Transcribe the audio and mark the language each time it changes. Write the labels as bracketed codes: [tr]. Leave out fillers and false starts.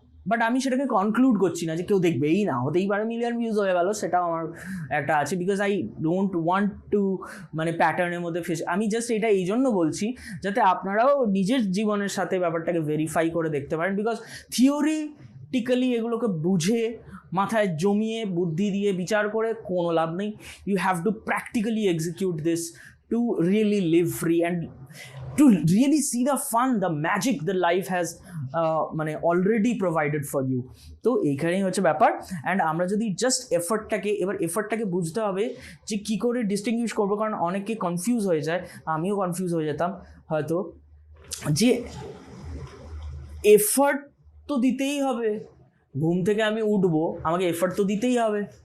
[bn] But আমি সেটাকে conclude করছি না যে কেউ দেখবেই না, হতেই পারে মিলিয়ন ভিউজ হয়ে গেল, সেটাও আমার একটা আছে, [en] because I don't want to [bn] প্যাটার্নের মধ্যে আমি জাস্ট এটা এই জন্য বলছি যাতে আপনারাও নিজের জীবনের সাথে ব্যাপারটাকে ভেরিফাই করে দেখতে পারেন, বিকজ থিওরিটিক্যালি এগুলোকে বুঝে মাথায় জমিয়ে বুদ্ধি দিয়ে বিচার করে কোনো লাভ নেই। [en] You have to practically execute this to really live free and to really see the fun, the magic the life has already provided for you. [bn] তো এইখানেই হচ্ছে ব্যাপার। অ্যান্ড আমরা যদি জাস্ট এফর্টটাকে বুঝতে হবে যে কী করে ডিস্টিংগুইশ করবো, কারণ অনেকে কনফিউজ হয়ে যায়, আমিও কনফিউজ হয়ে যেতাম হয়তো, যে এফার্ট তো দিতেই হবে। ঘুম থেকে আমি উঠবো, আমাকে এফার্ট তো দিতেই হবে।